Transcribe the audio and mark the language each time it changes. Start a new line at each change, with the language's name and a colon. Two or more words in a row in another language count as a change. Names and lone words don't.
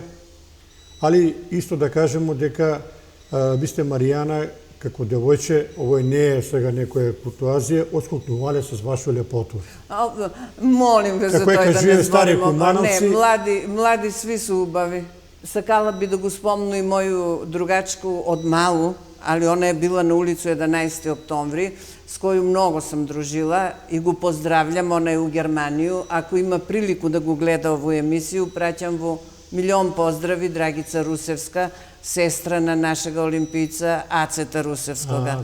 Macedonian: Али исто да кажемо дека ви сте Маријана, како девојче, овој не е сега некоја куртуазија, отскокнувале с вашу лепоту. Молим ве за тој да не зборимо. Не, млади сви су убави. Сакала би да го спомну и моју другачку од малу,
Serbian: ali ona je bila na ulicu 11. oktobri, s koju mnogo sam družila i go pozdravljam, ona je u Germaniju. Ako ima priliku da go gleda ovu emisiju, praćam vo milion pozdravi, Dragica Rusevska, sestrana našega olimpijca Aceta Rusevskoga.